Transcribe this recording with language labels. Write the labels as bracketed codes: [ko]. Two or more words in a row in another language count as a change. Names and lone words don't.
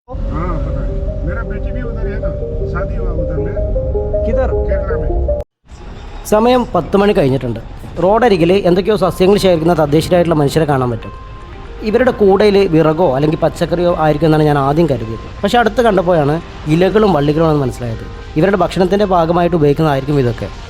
[hi] हाँ पता है, मेरा बेटी भी उधर है ना, शादी हुआ उधर में किधर केरला में। [ml] സമയം 10 മണി കഴിഞ്ഞിട്ടുണ്ട്. റോഡരികിൽ എന്തൊക്കെയോ സസ്യങ്ങൾ ശേഖരിക്കുന്ന തദ്ദേശീയരായിട്ടുള്ള മനുഷ്യരെ കാണാൻ പറ്റും. ഇവരുടെ കൂടയിൽ വിറകോ അല്ലെങ്കിൽ പച്ചക്കറിയോ ആയിരിക്കും എന്നാണ് ഞാൻ ആദ്യം കരുതിയത്. പക്ഷേ അടുത്ത് കണ്ടപ്പോഴാണ് ഇലകളും വള്ളികളുമാണെന്ന് മനസ്സിലായത്. ഇവരുടെ ഭക്ഷണത്തിൻ്റെ ഭാഗമായിട്ട് ഉപയോഗിക്കുന്നതായിരിക്കും ഇതൊക്കെ.